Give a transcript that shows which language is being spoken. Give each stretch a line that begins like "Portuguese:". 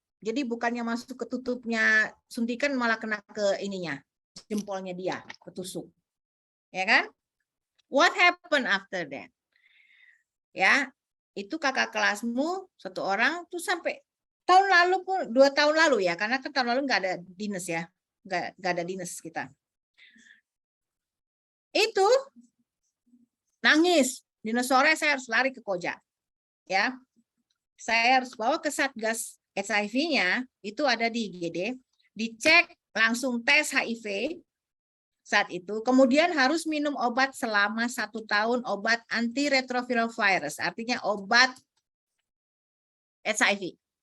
Indonesian: Jadi bukannya masuk ke tutupnya suntikan malah kena ke ininya, jempolnya dia, ketusuk. Ya kan?
English: What happened after that?
Indonesian: Ya, itu kakak kelasmu 1 orang tuh sampai tahun lalu pun 2 tahun lalu ya, karena kan tahun lalu nggak ada dinas ya, nggak ada dinas kita. Itu nangis, dinas sore saya harus lari ke Koja, ya, saya harus bawa ke Satgas HIV-nya, itu ada di IGD, dicek langsung tes HIV saat itu, kemudian harus minum obat selama 1 tahun, obat antiretroviral virus, artinya obat HIV.